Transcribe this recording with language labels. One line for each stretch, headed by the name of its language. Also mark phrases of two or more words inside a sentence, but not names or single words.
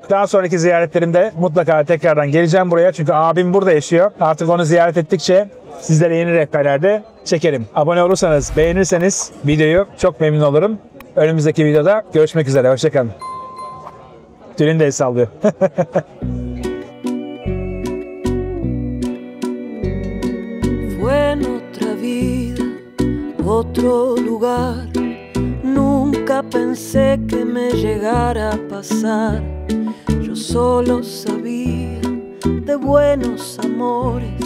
Turkish: Daha sonraki ziyaretlerimde mutlaka tekrardan geleceğim buraya. Çünkü abim burada yaşıyor. Artık onu ziyaret ettikçe sizlere yeni rehberlerde çekerim. Abone olursanız, beğenirseniz videoyu çok memnun olurum. Önümüzdeki videoda görüşmek üzere. Hoşçakalın. Tülin de el sallıyor.
Spanish: Fue en otra vida, otro lugar. Nunca pensé que me llegara a pasar. Yo solo sabía de buenos amores.